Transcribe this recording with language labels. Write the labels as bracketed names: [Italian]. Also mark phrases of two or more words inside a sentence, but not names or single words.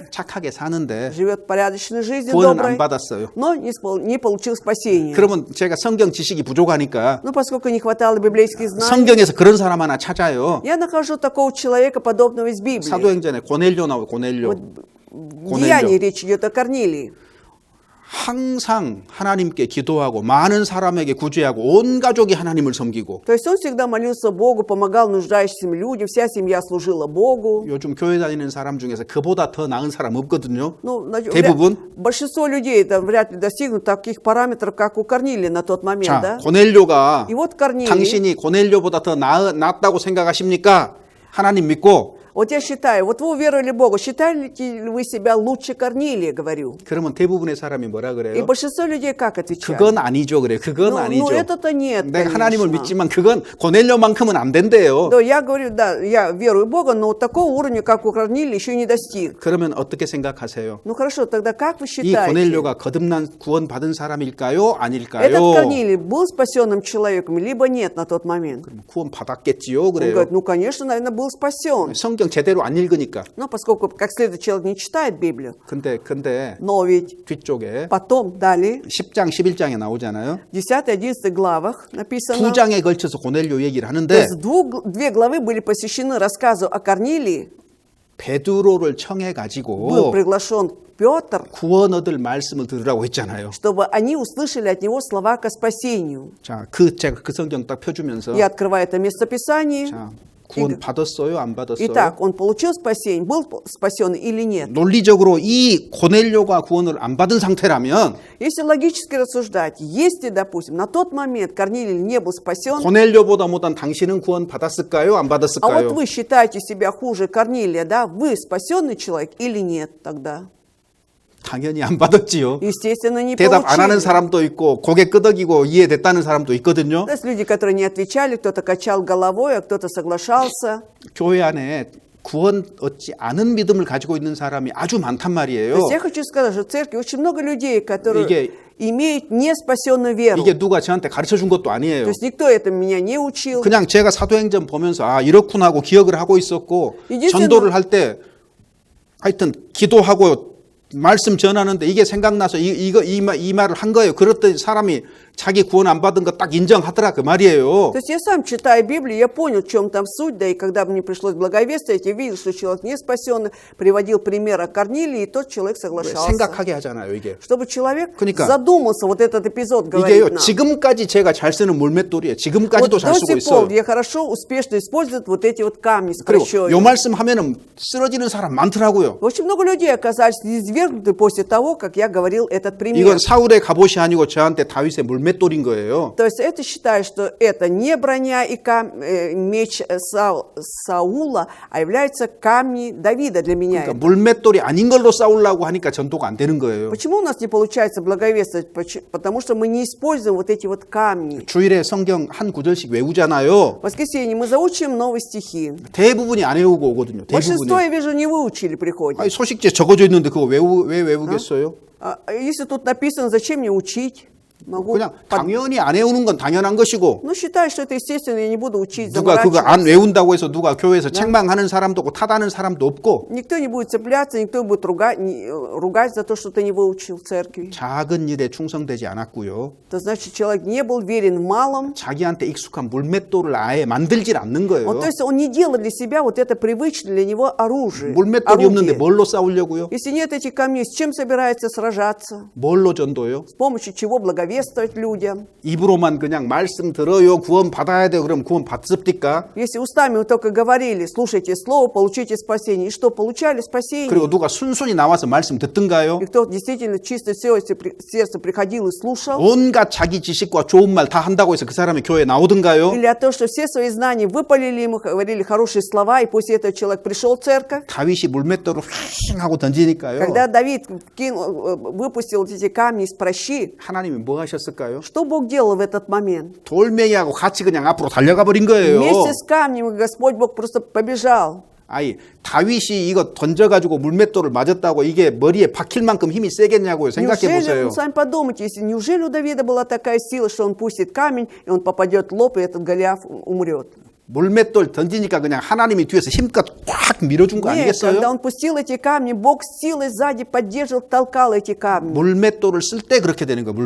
[Korean] 착하게 사는데 [Russian] живет порядочной жизнью, [Korean] 구원은 [Russian] доброй, [Korean] 안 받았어요. [Russian] но не получил спасения. [Korean] 그러면 제가 성경 지식이 부족하니까 [Russian] Ну, поскольку не хватало библейских знаний, [Korean] 성경에서 그런 사람 하나 찾아요. [Russian] я нахожу такого человека, подобного из Библии. [Korean] 사도행전에 고넬료 나와요. 고넬료. [Russian] В Деянии речь идет о Корнилии. [Korean] 항상 하나님께 기도하고 많은 사람에게 구제하고 온 가족이 하나님을 섬기고 [Russian] То есть он всегда молился Богу, помогал нуждающимся людям, вся семья служила Богу. [Korean] 요즘 교회 다니는 사람 중에서 그보다 더 나은 사람 없거든요. [Russian] Ну, [Korean] 대부분. [Russian] большинство людей там вряд ли достигнут таких параметров, как у Корнилия на тот момент, [Korean] 자, [Russian] да? [Korean] 고넬료가 [Russian] И вот Корнилий, [Korean] 당신이 고넬료보다 더 낫다고 생각하십니까? 하나님 믿고 [Russian] вот я считаю, вот вы уверовали Богу, считаете ли вы себя лучше Корнилия, говорю? [Korean] 그러면 대부분의 사람이 뭐라 [Russian] И [Korean] 그래요? [Russian] большинство людей как отвечают? [Korean] 그건 아니죠. 그래. 그건 [Russian] Ну, [Korean] 아니죠. [Russian] это-то нет, [Korean] 내가 하나님을 [Russian] конечно. [Korean] 믿지만 그건 고넬료만큼은 안 된대요. [Russian] Да, я говорю, да, я верую в Бога, но такого уровня, как у Корнилия, еще не достиг. [Korean] 그러면 어떻게 생각하세요? [Russian] Ну хорошо, тогда как вы [Korean] 이 [Russian] считаете? [Korean] 고넬료가 거듭난 구원받은 사람일까요? 아닐까요? [Russian] Этот Корнилий был спасенным человеком, либо нет на тот момент? [Korean] 구원받았겠지요. [Russian] Он [Korean] 그래요. [Russian] говорит, ну, конечно, наверное, был спасен. [Korean] 성경 제대로 안 읽으니까. [Russian] Но поскольку как следует человек не читает Библию, [Korean] 근데 [Russian] но ведь [Korean] 뒤쪽에 [Russian] потом далее, [Korean] 10장 11장에 나오잖아요. [Russian] в 10-11 главах написано, [Korean] 2장에 걸쳐서 고넬료 얘기를 [Russian] то [Korean] 하는데 [Russian] есть две главы были посвящены рассказу о Корнилии. [Korean] 베드로를 청해 [Russian] Был [Korean] 가지고 [Russian] приглашен Петр, [Korean] 구원 얻을 말씀을 들으라고 했잖아요. [Russian] чтобы они услышали от него слова ко спасению. [Korean] 자, 제가 그 성경 딱 펴주면서 [Russian] Я открываю это местописание. [Korean] 자, 구원 받았어요, 안 받았어요? [Russian] Итак, он получил спасение, был спасен или нет? [Korean] 논리적으로 이 고넬료가 구원을 안 받은 상태라면 [Russian] Если логически рассуждать, если, допустим, на тот момент Корнилий не был спасен, [Korean] 고넬료보다 못한 당신은 구원 받았을까요, 안 [Russian] а вот [Korean] 받았을까요? [Russian] вы считаете себя хуже Корнилия, да, вы спасенный человек или нет тогда? [Korean] 당연히 안 받았지요. [Russian] Естественно, не [Korean] 대답 안 하는 [Russian] получили. [Korean] 사람도 있고 고개 끄덕이고 이해됐다는 사람도 있거든요. [Russian] То есть люди, которые не отвечали, кто-то качал головой, а кто-то соглашался. [Korean] 교회 안에 구원 얻지 않은 믿음을 가지고 있는 사람이 아주 많단 [Russian] То [Korean] 말이에요. [Russian] есть я хочу сказать, что в церкви очень много людей, которые [Korean] 이게- [Russian] имеют неспасенную веру. [Korean] 이게 누가 저한테 가르쳐 준 것도 [Russian] То [Korean] 아니에요. [Russian] есть никто это меня не учил. [Korean] 그냥 제가 사도행전 보면서 아 이렇구나 하고 기억을 하고 있었고 이제 전도를 할 때 하여튼 기도하고 말씀 전하는데 이게 생각나서 이 말을 한 거예요. 그랬더니 사람이 자기 구원 안 받은 거 딱 인정하더라 그 말이에요. [Russian] То есть я сам, читая Библию, я понял, в чем там суть, да и когда мне пришлось благовествовать, я видел, что человек не спасенный, приводил пример о Корнилии, и тот человек соглашался. [Korean] 생각하게 하잖아요 이게. [Russian] Чтобы человек [Korean] 그러니까 [Russian] задумался, вот этот эпизод [Korean] 이게요 [Russian] говорит нам. [Korean] 지금까지 제가 잘 쓰는 물맷돌이에요. 지금까지도 [Russian] Вот [Korean] 잘 [Russian] до [Korean] 쓰고 [Russian] сих пор [Korean] 있어요. [Russian] я хорошо, успешно использую вот эти вот камни с [Korean] 그리고 [Russian] прощой. [Korean] 요 말씀 하면은 쓰러지는 사람 많더라고요. [Russian] Очень много людей оказались низвергнуты после того, как я говорил этот пример. [Korean] 이건 사울의 갑옷이 아니고 저한테 다윗의 물맷돌인 거예요. [Russian] То есть это считаю, что это не броня и меч Саула, а являются камни Давида для меня. [Korean] 그러니까 물맷돌이 아닌 걸로 싸우려고 하니까 전도가 안 되는 거예요. [Russian] Почему у нас не получается благовествовать? Потому что мы не используем вот эти вот камни. [Korean] 주일에 성경 한 구절씩 외우잖아요. [Russian] В воскресенье мы заучим новые стихи. [Korean] 대부분이 안 외우고 오거든요. [Russian] Большинство, [Korean] 대부분이. [Russian] я вижу, не выучили, приходят. [Korean] 아니, 소식지에 적어져 있는데 그거 왜 외우겠어요? [Russian] А если тут написано, зачем мне учить? Могу [Korean] 그냥 당연히 안 외우는 건 당연한 것이고 [Russian] Ну, считаю, что это естественно, я не буду учить, [Korean] 누가 그거 안 [Russian] заморачиваться. [Korean] 외운다고 해서 누가 교회에서 책망하는 사람도 없고 타다는 사람도 없고 [Russian] Никто не будет цепляться, никто не будет ругать за то, что ты не выучил в церкви. [Korean] 작은 일에 충성되지 않았고요. [Russian] Это значит, человек не был верен в малом. [Korean] 자기한테 익숙한 물맷돌을 아예 만들질 않는 거예요. [Russian] Вот, то есть он не делал для себя вот это привычное для него оружие. [Korean] 물맷돌이 없는데 [Russian] орудие. [Korean] 뭘로 싸우려고요? [Russian] Если нет этих камней, с чем собирается сражаться? [Korean] 뭘로 전도요? [Russian] С помощью чего благовествовать людям? [Korean] 입으로만 그냥 말씀 들어요, 구원 받아야 돼요. 그럼 구원 받습니까? [Russian] Если устами вы только говорили, слушайте слово, получите спасение. И что, получали спасение? [Korean] 그리고 누가 순순히 나와서 말씀 듣든가요? [Russian] И кто действительно чисто сердце приходил и слушал? [Korean] 온갖 자기 지식과 좋은 말 다 한다고 해서 그 사람이 교회에 나오든가요? [Russian] Или от того, что все свои знания выпалили ему, говорили хорошие слова, и после этого человек пришел в церковь? [Korean] 다윗이 물맷돌을 휙 하고 던지니까요. [Russian] Когда Давид выпустил вот эти камни из пращи, [Korean] 하나님이 뭐 하셨을까요? [Russian] что Бог делал в этот момент? [Korean] 돌멩이하고 같이 그냥 앞으로 달려가 버린 거예요. [Russian] Вместе с камнем Господь Бог просто побежал. [Korean] 아이 다윗이 이거 던져가지고 물맷돌을 맞았다고 이게 머리에 박힐 만큼 힘이 세겠냐고요. 생각해 [Russian] Неужели, [Korean] 보세요. [Russian] ну, сами подумайте, если неужели у Давида была такая сила, что он пустит камень, и он попадет в лоб, и этот Голиаф умрет? [Korean] 물맷돌 던지니까 그냥 하나님이 뒤에서 힘껏 꽉 밀어준 거 [Russian] Нет, [Korean] 아니겠어요? [Russian] когда он пустил эти камни, Бог силой сзади поддерживал, толкал эти камни. [Korean] 물맷돌을 쓸 때 그렇게 되는 거예요.